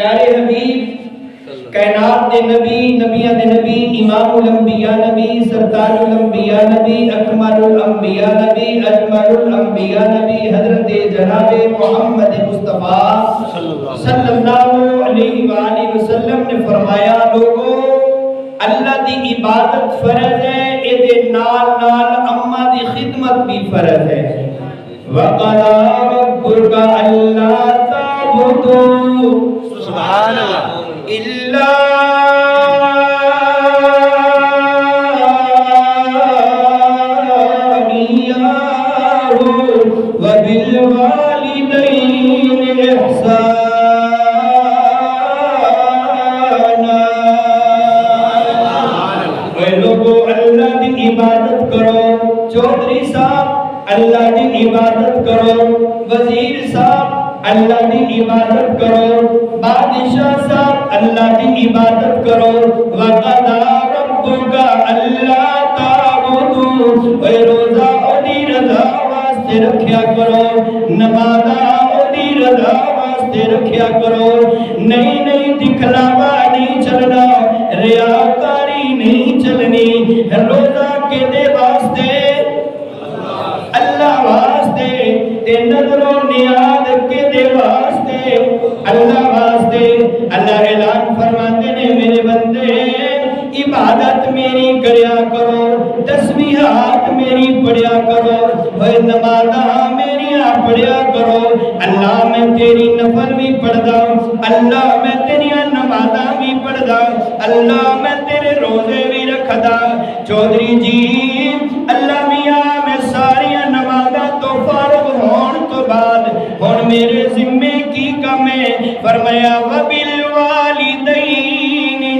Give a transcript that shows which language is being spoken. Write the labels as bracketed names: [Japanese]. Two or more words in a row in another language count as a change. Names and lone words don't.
[Punjabi] پیارے حبیب کائنات دے نبی نبیاں دے نبی امام الانبیاء نبی سردار الانبیاء نبی اکمل الانبیاء نبی اجمل الانبیاء نبی حضرت جناب محمد مصطفیٰ [Arabic] صلی اللہ علیہ وآلہ وسلم [Punjabi] نے فرمایا لوگو اللہ دی عبادت فرض ہے اے دے نال نال اماں دی خدمت بھی فرض ہے [Arabic] وَقَضَى رَبُّكَ أَلَّا تَعْبُدُوا سبحان اللہ إِلَّا إِيَّاهُ وَبِالْوَالِدَيْنِ إِحْسَانًا [Punjabi] اے لوگو اللہ دی عبادت کرو چودھری صاحب اللہ دی عبادت کرو وزیر صاحب اللہ دی عبادت کرو بادشاہ صاحب اللہ دی عبادت کرو [Arabic] وَقَضَى رَبُّكَ أَلَّا [Punjabi] تَعْبُدُوا اے روزہ دی رضا واسطے رکھیا کرو نمازہ دی رضا واسطے رکھیا کرو نہیں دکھلاوا نہیں چلنا ریاکاری نہیں چلنی روزہ کے دے واسطے اللہ واسطے تے نظر و نیاز کے دے واسطے اللہ واسطے اللہ اعلان فرماتے نے میرے بندے عبادت میری کریا کرو تسبیحات میری پڑھیا کرو اور نمازاں میری پڑھیا کرو اللہ میں تیری نفل بھی پڑھدا اللہ میں تیری نمازاں بھی پڑھدا اللہ میں تیرے روزے بھی رکھدا چودھری جی اللہ میاں میں ساری نمازاں تو فارغ ہون تو بعد ہن میرے ذمے کی کم ہے فرمایا وَبِالْوَالِدَيْنِ